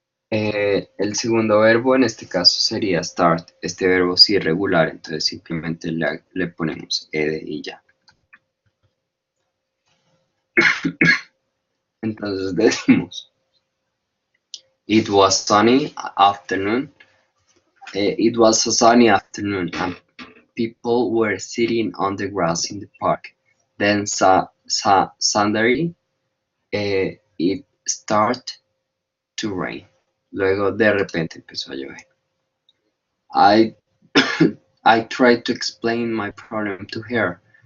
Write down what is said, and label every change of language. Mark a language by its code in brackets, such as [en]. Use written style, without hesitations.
[es] El segundo verbo en este caso sería start. Este verbo sí irregular, entonces simplemente le ponemos ed y ya. Entonces decimos, [en] it was sunny afternoon. It was a sunny afternoon and people were sitting on the grass in the park. Then suddenly it started to rain. [es] Luego de repente empezó a llover. [en] I I tried to explain my problem to her.